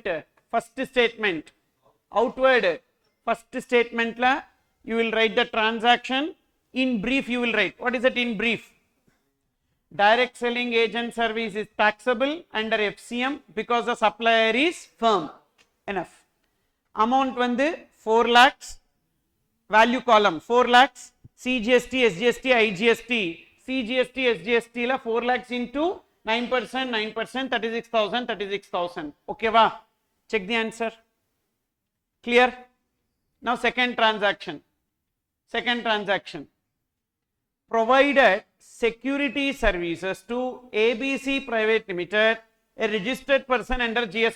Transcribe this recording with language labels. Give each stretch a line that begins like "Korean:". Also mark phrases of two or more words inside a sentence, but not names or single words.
English: First statement. Outward. First statement la you will write the transaction. In brief you will write. What is it in brief? Direct selling agent service is taxable under FCM because the supplier is firm. Enough. Amount vandu 4 lakhs. Value column 4 lakhs. CGST, SGST, IGST. CGST, SGST la 4 lakhs into 9%, 9%, 36,000, 36,000. Okay, va? Check the answer. Clear? Now second transaction. Provided security services to ABC Private Limited, a registered person under GST.